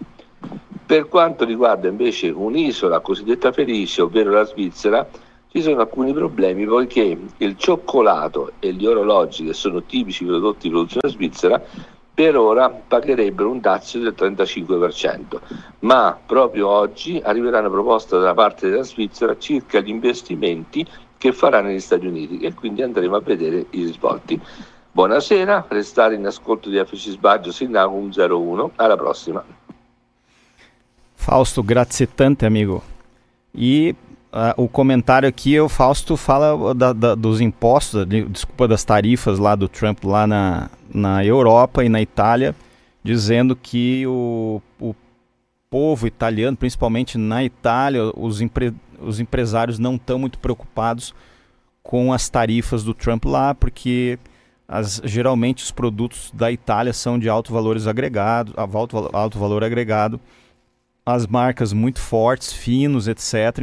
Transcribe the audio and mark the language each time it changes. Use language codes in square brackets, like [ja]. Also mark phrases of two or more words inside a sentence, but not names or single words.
[it] Per quanto riguarda invece un'isola cosiddetta felice, ovvero la Svizzera, ci sono alcuni problemi poiché il cioccolato e gli orologi, che sono tipici prodotti di produzione svizzera, per ora pagherebbero un dazio del 35%, ma proprio oggi arriverà una proposta da parte della Svizzera circa gli investimenti che farà negli Stati Uniti e quindi andremo a vedere i risvolti. Buonasera, restare in ascolto di FX Sbaggio, Signal 101, alla prossima. Fausto, grazie tante, [pt] amigo. E o comentário aqui, o Fausto fala dos impostos, das tarifas lá do Trump lá na Europa e na Itália, dizendo que o povo italiano, principalmente na Itália, os empresários não estão muito preocupados com as tarifas do Trump lá, porque geralmente os produtos da Itália são de alto valor agregado, as marcas muito fortes, finos, etc.